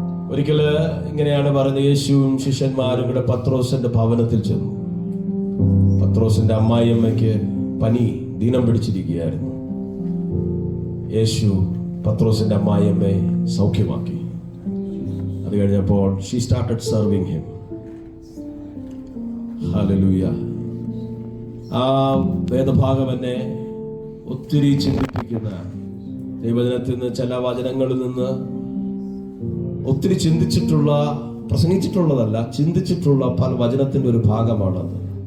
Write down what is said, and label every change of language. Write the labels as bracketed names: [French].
[Malayalam] ഒരിക്കല് ഇങ്ങനെയാണ് പറഞ്ഞത്. യേശുവും ശിഷ്യന്മാരും കൂടെ പത്രോസിന്റെ ഭവനത്തിൽ ചെന്നു. പത്രോസിന്റെ അമ്മായിയമ്മയ്ക്ക് പനി, ദീനം പിടിച്ചിരിക്കുകയായിരുന്നു. യേശു പത്രോസിന്റെ അമ്മായിയമ്മയെ സൗഖ്യമാക്കി. അത് കഴിഞ്ഞപ്പോൾ [English] she started serving him. [Malayalam] Hallelujah. ആ വേദഭാഗം എന്നെ ഒത്തിരി ചിന്തിപ്പിക്കുന്ന, ദൈവജനത്തിൽ നിന്ന് ചില വചനങ്ങളിൽ നിന്ന് ഒത്തിരി ചിന്തിച്ചിട്ടുള്ള, പ്രസംഗിച്ചിട്ടുള്ളതല്ല, ചിന്തിച്ചിട്ടുള്ള പല വചനത്തിന്റെ ഒരു ഭാഗമാണത്.